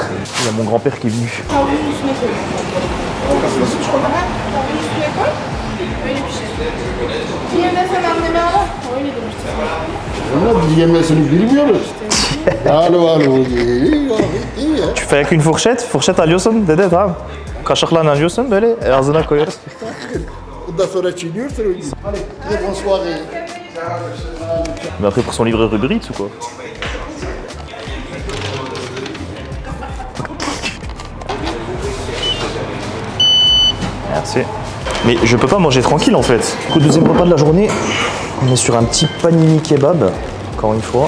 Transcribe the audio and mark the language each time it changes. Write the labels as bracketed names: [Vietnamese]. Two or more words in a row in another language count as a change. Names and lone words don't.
[French] Il y a mon grand-père qui est venu. Tu fais avec une fourchette? [Turkish] Fourchette alıyorsun dede tamam. Kaşıkla alıyorsun böyle ağzına koyuyoruz. [French] Mais après pour son livreur Uber Eats ou quoi? Merci. Mais je peux pas manger tranquille en fait. Du coup, deuxième repas de la journée, on est sur un petit panini kebab, encore une fois.